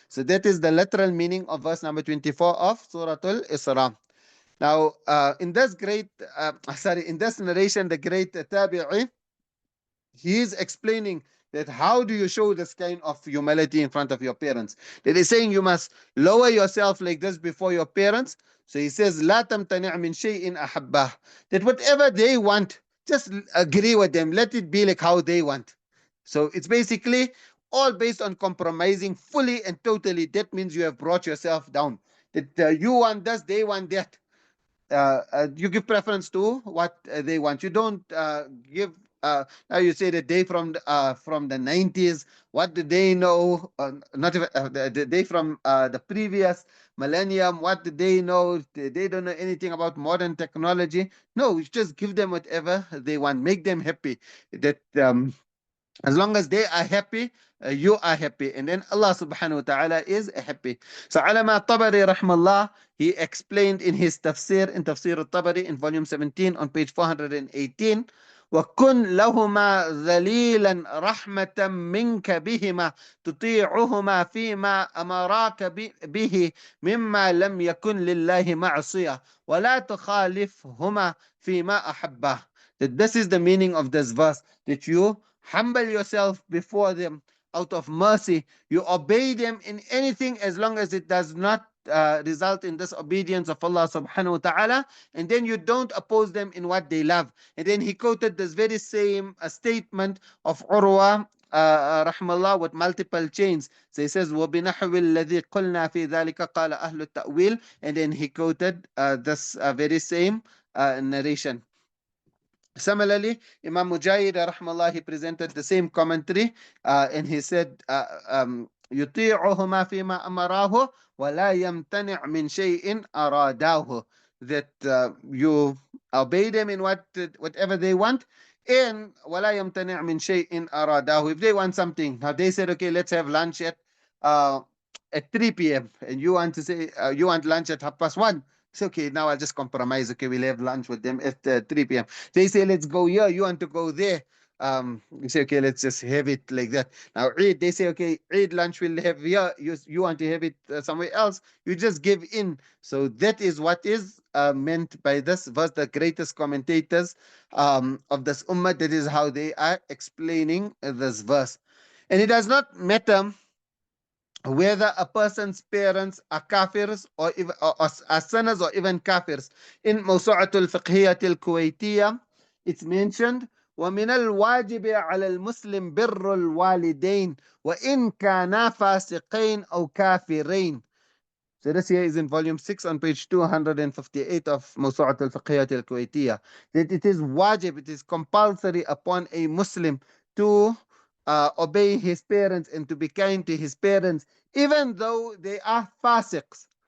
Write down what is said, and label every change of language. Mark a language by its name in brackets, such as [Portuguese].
[English] So that is the literal meaning of verse number 24 of Surah Al-Isra. Now, in this narration, the great Tabi'i, he is explaining that how do you show this kind of humility in front of your parents. That is saying you must lower yourself like this before your parents. So he says, [Arabic] لا تمتنع من شيء أحبه. [English] That whatever they want, just agree with them. Let it be like how they want. So it's basically all based on compromising fully and totally. That means you have brought yourself down. That you want this, they want that. You give preference to what they want. You don't give. Now you say that they from the 90s. What do they know? Not even the day from the previous millennium. What do they know? They don't know anything about modern technology. No, you just give them whatever they want. Make them happy. That as long as they are happy, you are happy. And then Allah subhanahu wa ta'ala is happy. So Alama Tabari rahmallah, he explained in his tafsir, in Tafsir al-Tabari in volume 17 on page 418, [Arabic] وَكُنْ لَهُمَا ذَلِيلًا رَحْمَةً مِنْكَ بِهِمَا تُطِيعُهُمَا فِيمَا أَمَرَاكَ بِهِ مِمَّا لَمْ يَكُنْ لِلَّهِ مَعْصِيَةً وَلَا تُخَالِفْهُمَا فِيمَا أَحَبَّهُ. [English] That this is the meaning of this verse, that you humble yourself before them out of mercy. You obey them in anything as long as it does not result in disobedience of Allah subhanahu wa ta'ala, and then you don't oppose them in what they love. And then he quoted this very same statement of Urwa rahmallah with multiple chains. So he says, [Arabic] وَبِنَحْوِ الَّذِي قُلْنَا فِي ذَلِكَ قَالَ أَهْلُ التَّأْوِيلِ. [English] And then he quoted this very same narration. Similarly, Imam Mujahid rahmallah, he presented the same commentary and he said, [Arabic] يطيعهما فيما أمراه ولا يمتنع من شيء أراداه. [English] That you obey them in whatever they want, and [Arabic] ولا يمتنع من شيء أراداه. [English] If they want something, now they said, okay, let's have lunch uh, at 3 p.m. and you want to say you want lunch at 1:30. It's okay, now I'll just compromise. Okay, we'll have lunch with them at 3 p.m. They say, let's go here, you want to go there. You say, okay, let's just have it like that. Now, Eid, they say, okay, Eid lunch we'll have here. You want to have it somewhere else. You just give in. So that is what is meant by this verse. The greatest commentators of this ummah, that is how they are explaining this verse. And it does not matter whether a person's parents are kafirs or are sinners or even kafirs. In Mawsu'atul Fiqhiyatil Kuwaitiyah, it's mentioned, [Arabic] وَمِنَ الْوَاجِبِ عَلَى الْمُسْلِمِ بِرُّ الْوَالِدَيْنِ وَإِنْ كَانَا فَاسِقَيْنِ أَوْ كَافِرَيْنِ. [English] So this here is in volume 6 on page 258 of Mawsu'at al-Fiqhiyat al-Kuwaitiyah. That it is wajib, it is compulsory upon a Muslim to obey his parents and to be kind to his parents, even though they are fasiqs.